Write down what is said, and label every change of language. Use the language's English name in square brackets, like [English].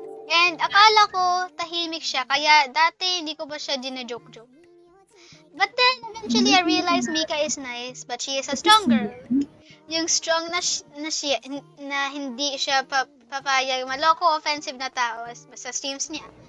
[Filipino] And akala ko tahimik siya, kaya dati hindi ko ba siya dina-joke-joke. [English] But then, eventually, I realized Mika is nice, but she is a strong girl. [Filipino] Yung strong na siya, na hindi siya papayag maloko offensive na tao sa streams niya.